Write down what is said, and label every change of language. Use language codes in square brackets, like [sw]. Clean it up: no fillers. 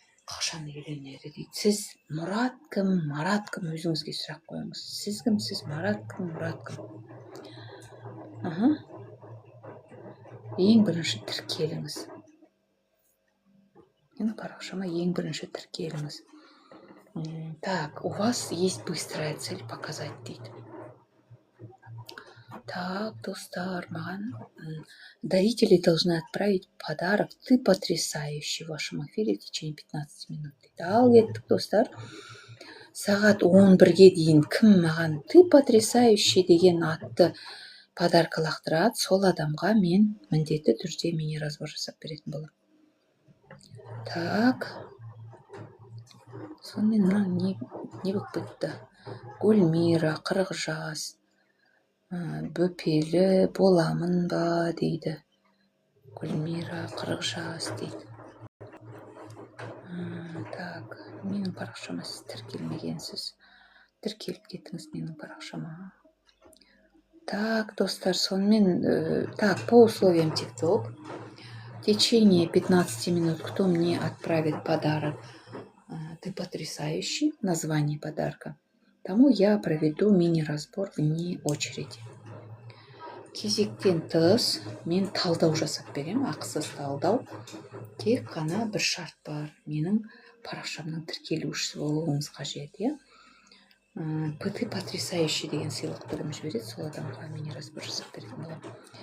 [kk] Қашан үйленеді дейді. Сіз Мұрат кім, Марат кім? Өзіңізге сұрақ қойыңыз. Сіз кімсіз? Марат кім, Мұрат кім? Ең бірінші тіркеліңіз. Менің парақшама ең бірінші тіркеліңіз. [ru] Так, у вас есть быстрая цель показать [kk] дейді. [ru] Так, [kk] достар, маған [ru] дарители должны отправить подарок. Ты потрясающий в вашем эфире в течение 15 минут [kk] дейді. Ал кеттік, достар. Сағат 11-ге дейін кім маған ты потрясающий деген атты подарка лақтырады, сол адамға мен міндетті түрде мини-разбор жасап беретін боламын. Так. Сонымен не болып бітті? Гүлмира, 40 жас. Бөпелі боламын ба дейді. Гүлмира, 40 жас дейді. Так, менің парақшама сіз тіркелмегенсіз. Тіркеліп кетіңіз менің парақшама. Так, достар, сонымен, [ru] так, по условиям TikTok, в течение 15 минут, кто мне отправит подарок, ты потрясающий, название подарка, тому я проведу мини-разбор вне очереди. [kk] Кезектен тыс, мен талдау жасап берем, ақысыз талдау. Тек қана бір шарт бар, менің парақшамның тіркелушісі болуыңыз қажет, иә? Ты потрясающий деген сыйлықты кім жібереді, сол адамға мини-разбор жасап беретін боламын.